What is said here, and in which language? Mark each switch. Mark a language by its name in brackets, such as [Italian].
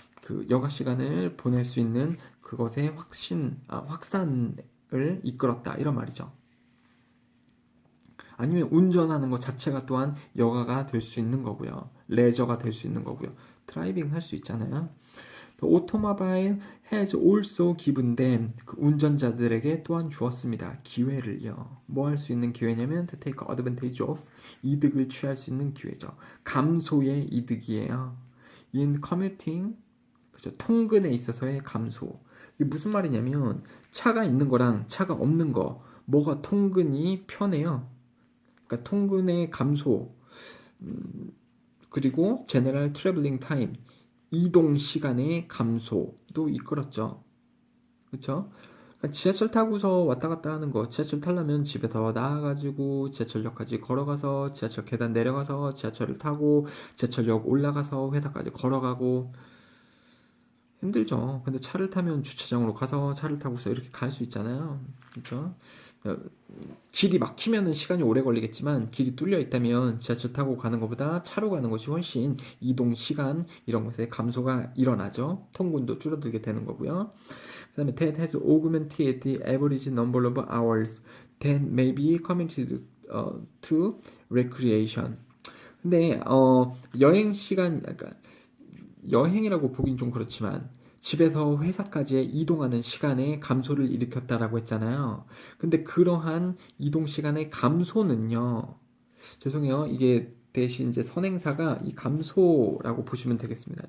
[Korean] 그 여가 시간을 보낼 수 있는 그것의 확산을 이끌었다 이런 말이죠. 아니면 운전하는 것 자체가 또한 여가가 될 수 있는 거고요. 레저가 될 수 있는 거고요. 드라이빙 할 수 있잖아요. [English] The automobile has also given them [Korean] 그 운전자들에게 또한 주었습니다. 기회를요. 뭐 할 수 있는 기회냐면 [English] to take advantage of [Korean] 이득을 취할 수 있는 기회죠. 감소의 이득이에요. [English] In commuting [Korean] 그죠? 통근에 있어서의 감소. 이게 무슨 말이냐면 차가 있는 거랑 차가 없는 거 뭐가 통근이 편해요. 그러니까 통근의 감소 그리고 [English] general traveling time [Korean] 이동 시간의 감소도 이끌었죠. 그렇죠? 그러니까 지하철 타고서 왔다 갔다 하는 거 지하철 타려면 집에서 나와가지고 지하철역까지 걸어가서 지하철 계단 내려가서 지하철을 타고 지하철역 올라가서 회사까지 걸어가고 힘들죠. 근데 차를 타면 주차장으로 가서 차를 타고서 이렇게 갈 수 있잖아요. 그렇죠? 길이 막히면은 시간이 오래 걸리겠지만 길이 뚫려 있다면 지하철 타고 가는 것보다 차로 가는 것이 훨씬 이동 시간 이런 것에 감소가 일어나죠. 통근도 줄어들게 되는 거고요. 그다음에 [English] that has augmented the average number of hours that may be committed to recreation. [Korean] 근데 여행 시간 그러니까 여행이라고 보긴 좀 그렇지만 집에서 회사까지 이동하는 시간의 감소를 일으켰다라고 했잖아요. 근데 그러한 이동 시간의 감소는요. 죄송해요. 이게 대신 이제 선행사가 이 감소라고 보시면 되겠습니다.